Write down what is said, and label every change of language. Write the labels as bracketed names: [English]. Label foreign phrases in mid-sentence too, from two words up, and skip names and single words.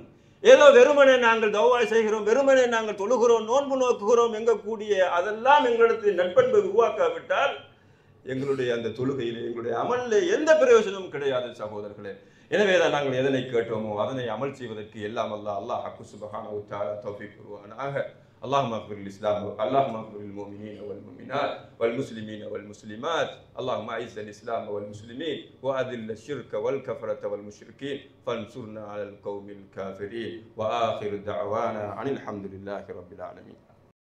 [Tamil] ஏதோ வெறுமனே நாங்கள் தௌவா செய்கிறோம், வெறுமனே நாங்கள் தொழுகிறோம், நோன்பு நோக்குகிறோம் எங்கக்கூடிய அதெல்லாம் எங்களிடத்தில் நட்பண்பை உருவாக்காவிட்டால் எங்களுடைய அந்த தொழுகையிலே எங்களுடைய அமலிலே எந்த பிரயோஜனமும் கிடையாது சகோதரர்களே. எனவேதான் நாங்கள் எதனை கேட்டோமோ அதனை அமல் செய்வதற்கு எல்லாம் [Arabic] الله سبحانه وتعالى [Tamil] தௌஃபீக் தருவானாக. [Arabic] اللهم اغفر للإسلام، اللهم اغفر للمؤمنين والمؤمنات والمسلمين والمسلمات، اللهم أعز الإسلام والمسلمين وأذل الشرك والكفرة والمشركين فانصرنا على القوم الكافرين. وآخر دعوانا عن الحمد لله رب العالمين.